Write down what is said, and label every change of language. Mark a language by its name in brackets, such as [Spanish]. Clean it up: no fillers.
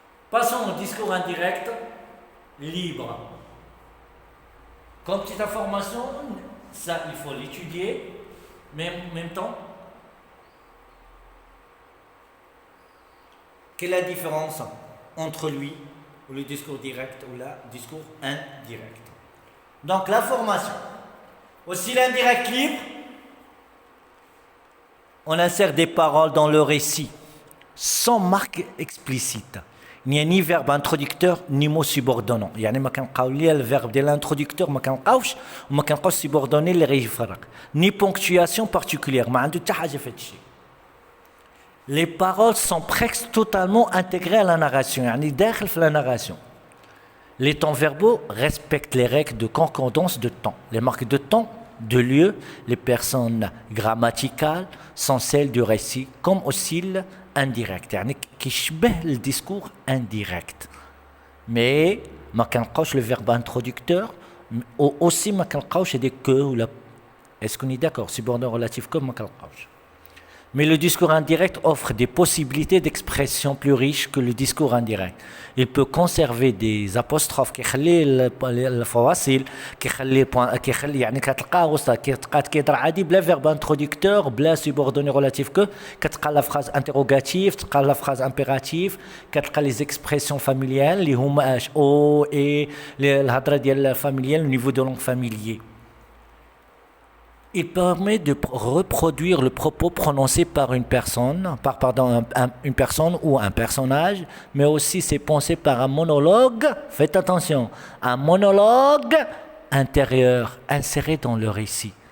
[French] Passons au discours indirect libre. Comme petite information, ça il faut l'étudier, mais en même temps, quelle est la différence entre lui, ou le discours direct, ou le discours indirect? Donc la formation. Aussi l'indirect libre, on insère des paroles dans le récit, sans marque explicite. Il n'y a ni verbe introducteur, ni mot subordonnant. [Arabic] يعني ما كنلقاو ليا الverbe ديال l'introducteur ما كنلقاوش وما كنلقاوش subordonné اللي غيفرق. Ni ponctuation particulière, ما عنده حتى حاجة في هذا الشيء. [French] Les paroles sont presque totalement intégrées à la narration, يعني داخل في la narration. Les temps verbaux respectent les règles de concordance de temps. Les marques de temps, de lieu, les personnes grammaticales sont celles du récit, comme aussi indirect. [Arabic] يعني كيشبه الديسكور indirect. [French] Mais ما كنلقاوش le verbe introducteur, aussi ما كنلقاوش des que ou la. Est-ce qu'on est d'accord? Subordonné relatif que ما كنلقاوش. Mais le discours indirect offre des possibilités d'expression plus riches que le discours indirect. [Arabic] Il peut conserver des apostrophes كيخلي الفواصل كيخلي يعني كتلقاه وسط كيهضر عادي بلا فيرب انتروديكتور بلا سوبوردوني ريلاتيف كو كتلقى لا فراز انتيروغاتيف تلقى لا فراز امبيراتيف كتلقى لي زيكسبرسيون فاميليال اللي هما اش او اي الهضره ديال فاميليال au niveau de langue familier. [French] Il permet de reproduire le propos prononcé par une personne, une personne ou un personnage, mais aussi c'est pensé par un monologue, faites attention, un monologue intérieur inséré dans le récit.